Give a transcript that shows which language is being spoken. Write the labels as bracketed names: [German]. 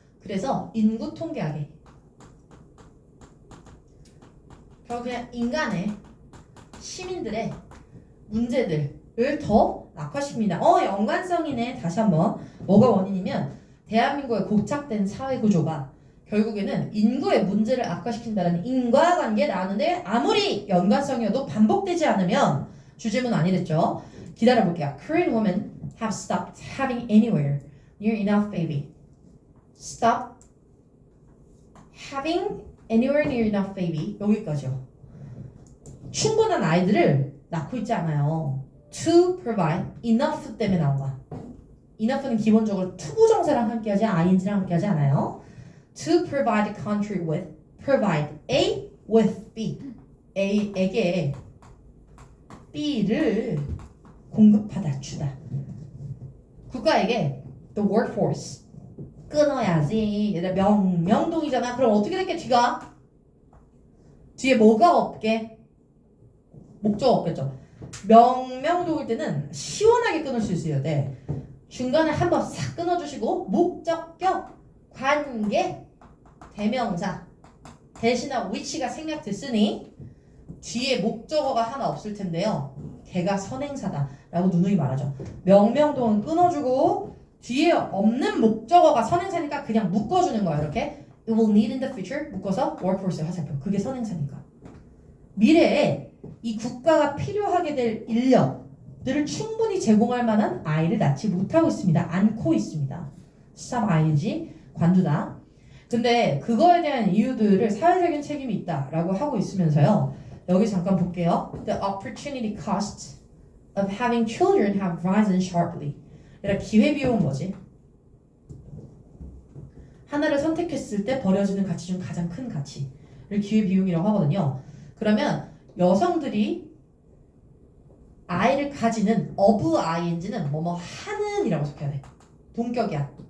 [Korean] 그래서 인구 통계학이 결국 그냥 인간의 시민들의 문제들을 더 악화시킵니다. 연관성이네. 다시 한번 뭐가 원인이면 대한민국의 고착된 사회 구조가 결국에는 인구의 문제를 악화시킨다는 인과관계에 나왔는데 아무리 연관성이어도 반복되지 않으면 주제문 아니랬죠. 기다려볼게요. [English] Korean women have stopped having anywhere near enough baby. Stop having anywhere near enough baby. [Korean] 여기까지요. 충분한 아이들을 낳고 있지 않아요. [English] To provide enough [Korean] 때문에 나온 거야. enough는 기본적으로 투부정사랑 함께하지 ing랑 함께하지 않아요. [English] To provide the country with provide A with B. [Korean] A에게 B를 공급하다 주다. 국가에게 the workforce 끊어야지. 얘들 명동이잖아. 그럼 어떻게 될게 뒤가? 뒤에 뭐가 없게? 목적 없겠죠. 명동일 때는 시원하게 끊을 수 있어야 돼. 중간에 한번 싹 끊어주시고 목적격 관계 대명사 대신한 위치가 생략됐으니 뒤에 목적어가 하나 없을 텐데요. 걔가 선행사다 라고 누누이 말하죠. 명명동은 끊어주고 뒤에 없는 목적어가 선행사니까 그냥 묶어주는 거야. 이렇게 [English] it will need in the future [Korean] 묶어서 workforce의 화살표. 그게 선행사니까. 미래에 이 국가가 필요하게 될 인력들을 충분히 제공할 만한 아이를 낳지 못하고 있습니다. 않고 있습니다. stop ing 관두다. 근데 그거에 대한 이유들을 사회적인 책임이 있다라고 하고 있으면서요. 여기 잠깐 볼게요. [English] The opportunity cost of having children have risen sharply. [Korean] 그러니까 기회비용은 뭐지? 하나를 선택했을 때 버려지는 가치 중 가장 큰 가치를 기회비용이라고 하거든요. 그러면 여성들이 아이를 가지는 of ing는 뭐뭐 하는 이라고 적혀야 돼. 동격이야.